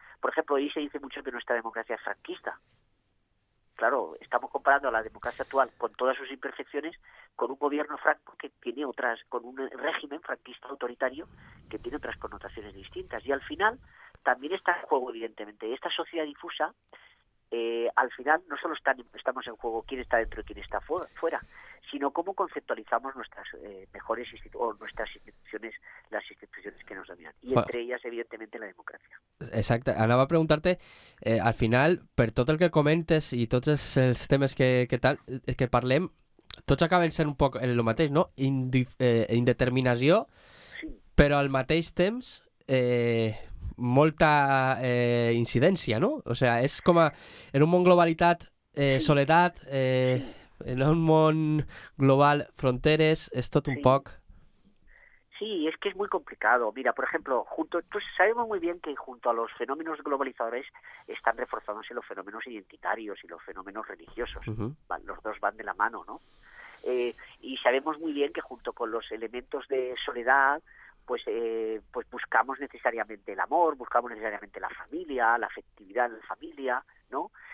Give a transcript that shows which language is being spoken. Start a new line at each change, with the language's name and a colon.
Spanish: Por ejemplo, ahí se dice mucho que nuestra democracia es franquista. Claro, estamos comparando a la democracia actual con todas sus imperfecciones con un gobierno franco que tiene con un régimen franquista autoritario que tiene otras connotaciones distintas. Y al final también está en juego, evidentemente, esta sociedad difusa al final no solo estamos en juego quién está dentro y quién está fuera, sino cómo conceptualizamos nuestras mejores nuestras instituciones, las instituciones que nos dominan, y entre ellas, evidentemente, la democràcia.
Catalan: Exacte. Anava a preguntar-te, al final, per tot el que comentes i tots els temes que parlem, tots acaben sent un poc el mateix, no? Indeterminació, Sí. però al mateix temps molta incidència, no? O sea, és com en un món globalitat, soledat, en un món global, fronteres, és tot un poc...
Spanish: Sí, es que es muy complicado. Mira, por ejemplo, sabemos muy bien que junto a los fenómenos globalizadores están reforzándose los fenómenos identitarios y los fenómenos religiosos. Los dos van de la mano, ¿no? Y sabemos muy bien que junto con los elementos de soledad, pues buscamos necesariamente el amor, buscamos necesariamente la familia, la afectividad en la familia, ¿no?